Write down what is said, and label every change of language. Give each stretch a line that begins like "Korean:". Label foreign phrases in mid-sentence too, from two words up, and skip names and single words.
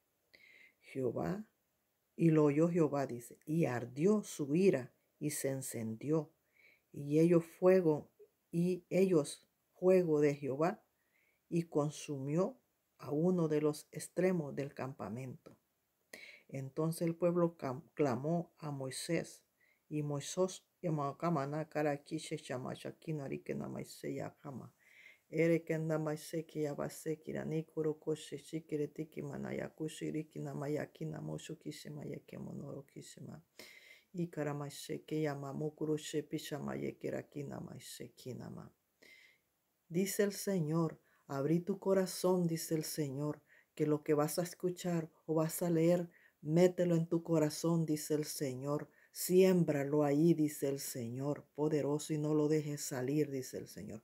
Spanish: Jehová, dice, y ardió su ira y se encendió. Y ellos fuego de Jehová y consumió a uno de los extremos del campamento. Entonces el pueblo clamó a Moisés y Moisés Erekenda maiseki abaseki ranikuro koshi shikiri tiki manaya kushiriki namayaki namoshukishima yake monorokishima. Ikara maiseki yamamukuro shepisha mayeki rakina maiseki nama. Dice el Señor, abrí tu corazón, dice el Señor, que lo que vas a escuchar o vas a leer, mételo en tu corazón, dice el Señor. Siémbralo ahí, dice el Señor, poderoso, y no lo dejes salir, dice el Señor.